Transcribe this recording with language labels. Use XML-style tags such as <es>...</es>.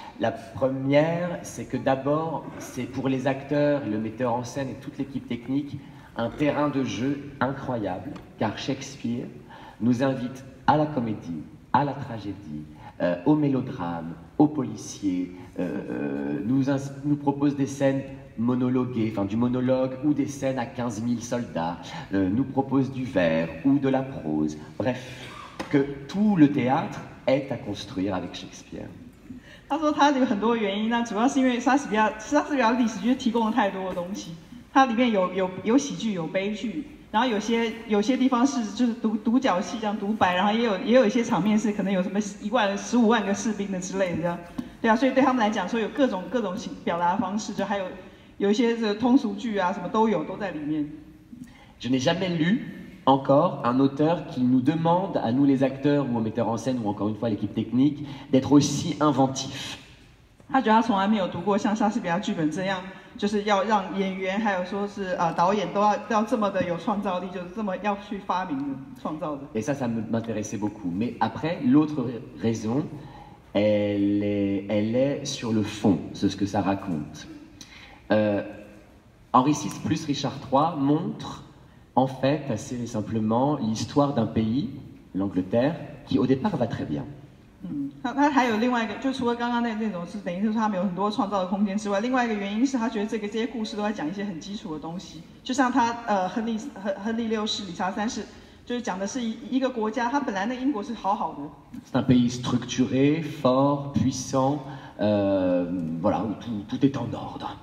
<fr>La première, c'est que d'abord, c'est pour les acteurs, le metteur en scène et toute l'équipe technique, un terrain de jeu incroyable, car Shakespeare nous invite à la comédie, à la tragédie, au mélodrame, au policier, nous propose des scènes monologuées, enfin du monologue ou des scènes à 15 000 soldats, nous propose du vers ou de la prose, bref, que tout le théâtre est à construire avec Shakespeare.</fr> <zh>他说他有很多原因，那主要是因为莎士比亚历史剧提供了太多的东西，它里面有喜剧有悲剧，然后有些地方是就是独角戏这样独白，然后也有一些场面是可能有什么15万个士兵的之类的这样，对啊，所以对他们来讲说有各种表达方式，就还有一些这通俗剧啊什么都在里面。</zh> <fr>Je n'ai jamais lu encore un auteur qui nous demande à nous les acteurs ou aux metteurs en scène ou encore une fois l'équipe technique d'être aussi inventif.</fr> <zh>他觉得他从来没有读过像莎士比亚剧本这样，就是要让演员还有说是导演都要这么的有创造力，就是这么要去发明的创造的。</zh> <fr>Et ça m'intéressait beaucoup. Mais après, l'autre raison, elle est sur le fond, c'est ce que ça raconte. Henri VI plus Richard III montre en fait assez simplement l'histoire d'un pays, l'Angleterre, qui au départ va très bien.</fr> <zh>他还有另外一个，就除了刚刚那种是等于是他们有很多创造的空间之外，另外一个原因是他觉得这些故事都在讲一些很基础的东西，就像他亨利六世、理查三世，就是讲的是一个国家，他本来那英国是好好的。</zh> <fr>C'est un pays structuré, fort, puissant, voilà, où tout est en ordre.</fr>